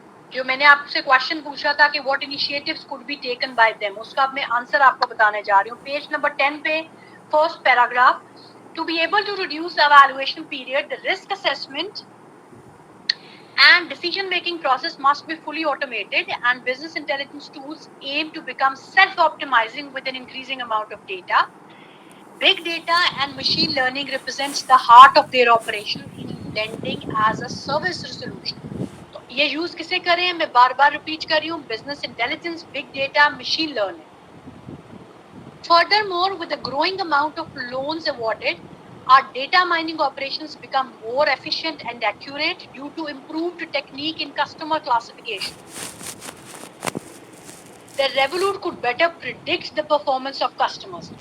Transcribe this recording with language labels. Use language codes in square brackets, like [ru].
[ur] جو میں نے آپ سے کوشچن پوچھا تھا کہ [en] what initiatives could be taken by them, [ur] اس کا میں آنسر آپ کو بتانے جا رہی ہوں. پیج نمبر 10 پہ first paragraph. [en] To be able to reduce the evaluation period, the risk assessment and decision-making process must be fully automated, and business intelligence tools aim to become self-optimizing with an increasing amount of data. Big data and machine learning represents the heart of their operation in lending as a service solution. [ur] تو یہ use کسے کریں؟ میں بار بار repeat کر رہی ہوں. [en] Business intelligence, big data, machine learning. Furthermore, with the growing amount of loans awarded, our data mining operations become more efficient and accurate due to improved technique in customer classification. The Revolut could better predict the performance of customers.